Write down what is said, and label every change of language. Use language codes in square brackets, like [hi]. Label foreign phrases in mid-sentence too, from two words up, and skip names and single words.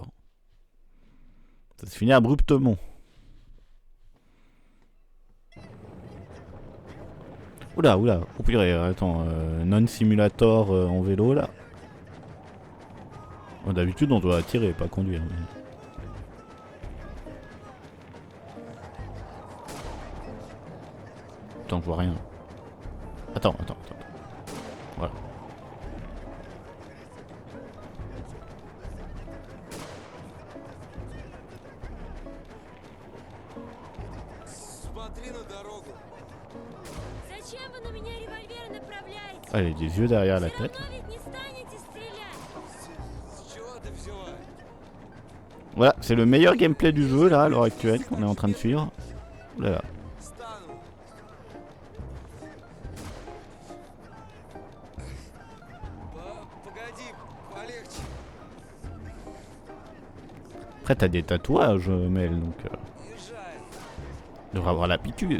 [fr] Ça se finit abruptement. Oula, oula, oh purée, attends, non-simulator en vélo là. Oh, d'habitude on doit tirer, pas conduire. Mais... Attends, je vois rien. Attends. Voilà. [ru] Зачем вы на меня револьвер направляете? [fr] Ah, il y a des yeux derrière la tête. [ru] Равно ведь не станете стрелять. [fr] Voilà, c'est le meilleur gameplay du jeu là à l'heure actuelle qu'on est en train de suivre. Oulala. Après t'as des tatouages Mel, donc tu devrais avoir l'habitude.